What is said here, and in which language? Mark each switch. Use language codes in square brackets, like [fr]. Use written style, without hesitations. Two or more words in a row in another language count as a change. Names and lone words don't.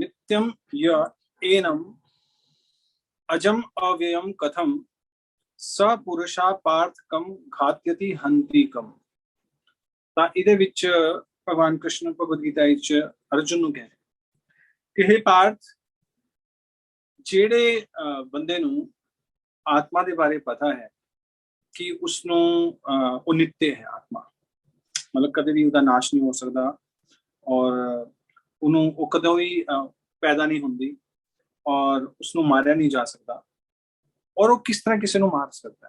[sa] नित्यं य एनम अजम अव्ययम कथम स पुरुषा पार्थकम घात्यति हंति कम। [pa] ਤਾਂ ਇਹਦੇ ਵਿੱਚ ਭਗਵਾਨ ਕ੍ਰਿਸ਼ਨ ਭਗਵਦ ਗੀਤਾ ਵਿੱਚ ਅਰਜੁਨ ਨੂੰ ਕਹਿੰਦੇ ਕਿ हे ਪਾਰਥ, ਜਿਹੜੇ ਬੰਦੇ ਨੂੰ ਆਤਮਾ ਦੇ ਬਾਰੇ ਪਤਾ ਹੈ ਕਿ ਉਸ ਨੂੰ ਉਹ ਨਿੱਤਯ ਹੈ, ਆਤਮਾ ਮਤਲਬ ਕਦੇ ਵੀ ਉਹਦਾ ਨਾਸ਼ ਨਹੀਂ ਹੋ ਸਕਦਾ ਔਰ ਉਹਨੂੰ ਉਹ ਕਦੋਂ ਵੀ ਪੈਦਾ ਨਹੀਂ ਹੁੰਦੀ ਔਰ ਉਸਨੂੰ ਮਾਰਿਆ ਨਹੀਂ ਜਾ ਸਕਦਾ ਔਰ ਉਹ ਕਿਸ ਤਰ੍ਹਾਂ ਕਿਸੇ ਨੂੰ ਮਾਰ ਸਕਦਾ ਹੈ।